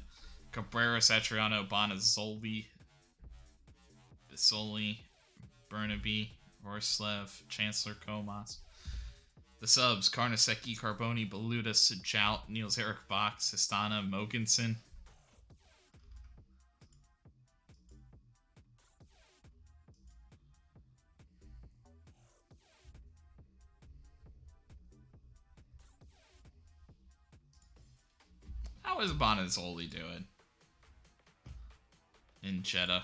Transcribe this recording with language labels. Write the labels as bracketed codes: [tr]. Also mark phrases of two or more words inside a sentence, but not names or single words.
[en] Cabrera, Satriano, Bonazzoli, Bisoli, Burnaby, Vorslev, Chancellor Comas. The subs: Carnesecchi, Carboni, Beluda, Sejout, Niels Eric Bach, Sistana, Mogensen. How is Bonazzoli doing in Jeddah?